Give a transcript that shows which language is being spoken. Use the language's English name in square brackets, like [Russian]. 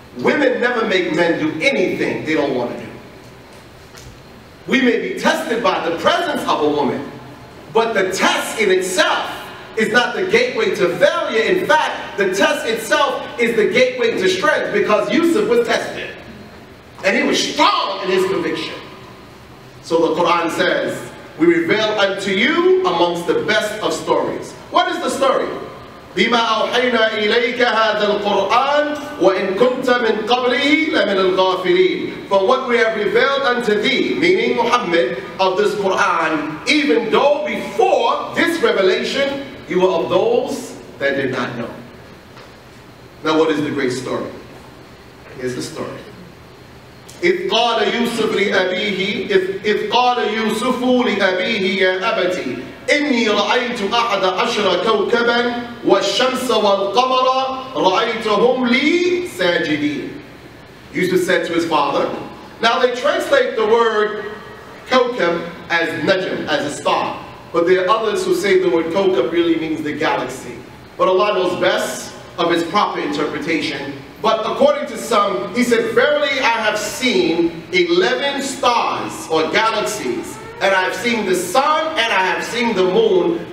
[English] Women never make men do anything they don't want to do. We may be tested by the presence of a woman, but the test in itself is not the gateway to failure. In fact, the test itself is the gateway to strength, because Yusuf was tested. And he was strong in his conviction. So the Quran says, we reveal unto you amongst the best of stories. What is the story? [Arabic] بما أوحينا إليك هذا القرآن وإن كنت من قبله لمن الغافلين. [English] For what we have revealed unto thee, meaning Muhammad, of this Quran, even though before this revelation you were of those that did not know. Now what is the great story? Here's the story. [Arabic] إذ قال يوسف لأبيه إذ قال يوسف لأبيه يا أبتي إني رأيت 11 كوكبا والشمس والقمر رأيتهم لي ساجدين. [English] Yusuf said to his father. Now they translate the word kawkab as najm, as a star. But there are others who say the word kawkab really means the galaxy. But Allah knows best of its proper interpretation. But according to some, he said, verily I have seen 11 stars or galaxies, and I have seen the sun, and I have seen the moon.